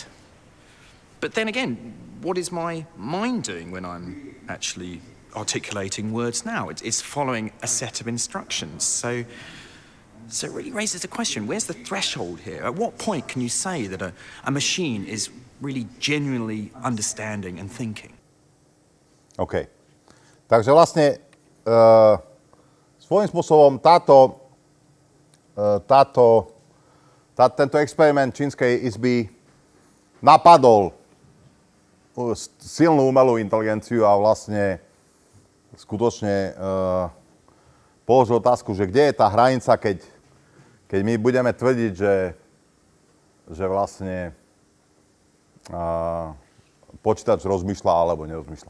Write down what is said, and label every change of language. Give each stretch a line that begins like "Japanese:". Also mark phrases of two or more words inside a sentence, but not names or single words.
English: But then again, what is my mind doing when I'm actually articulating words now? It's following a set of instructions. So it really raises the question, where's the threshold here? At what point can you say that a machine is really genuinely understanding and thinking? OK.
Slovak: Takže vlastne svojím spôsobom tento experiment čínskej izby napadol silnú umelú inteligenciu a vlastne skutočne položil otázku, že kde je tá hranica, keď my budeme tvrdiť, že vlastne počítač rozmýšľa alebo nerozmýšľa.